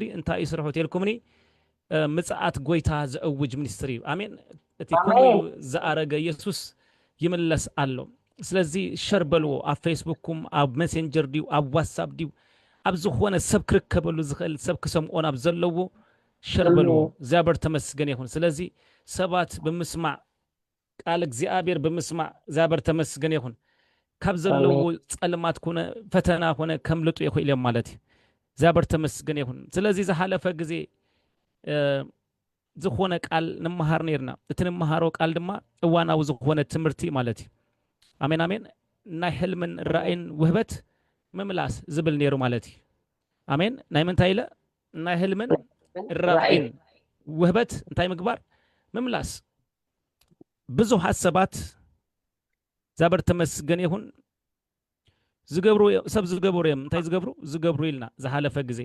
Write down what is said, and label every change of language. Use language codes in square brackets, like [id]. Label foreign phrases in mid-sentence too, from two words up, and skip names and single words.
[ti] እንታይ ይስርሑ ተልኩምኒ ምጽአት ጎይታ ዘእውጅ ሚኒስትሪ አሜን እቲ ኮኑ ዘአረገ ኢየሱስ ይመለስ አሎ ስለዚህ ሸር በልዎ ኣብ ፌስቡክኩም ኣብ ሜሴንጀር ዲው ኣብ ዋትስአፕ ዲው ኣብ ዝኾነ ሰብ ክርከበሉ ዝኽእል ሰብ ክሰምዖን ኣብ ዘለዎ ሸር በልዎ [am] እግዚአብሔር ተመስገን ይሁን [ti] ስለዚህ ሰባት ብምስማዕ ቃል እግዚአብሔር ብምስማዕ [am] እግዚአብሔር ተመስገን ይሁን [ti] ካብ ዘለዎ ጸልማት ኮነ ፈተና ኮነ ከምልጡ ይኽእል ማለት [am] እግዚአብሔር ተመስገን ይሁን [ti] ስለዚህ ዝሓለፈ ጊዜ ዝኾነ ቃል ንመሃር ነርና እቲ ንመሃሮ ቃል ድማ እዋናዊ ዝኾነ ትምህርቲ ማለት አሜን አሜን ናይ ህልምን ራእይን ውህበት መምላስ ዝብል ነይሩ ማለት አሜን ናይ ምንታይ ኢለ ናይ ህልምን ራእይን ውህበት እንታይ ምግባር መምላስ ብዙ ሐሳባት [am] እግዚአብሔር ተመስገን ይሁን [ti] ዝገብሩ ሰብ ዝገብሩ እንታይ ዝገብሩ ኢልና ዝሓለፈ ጊዜ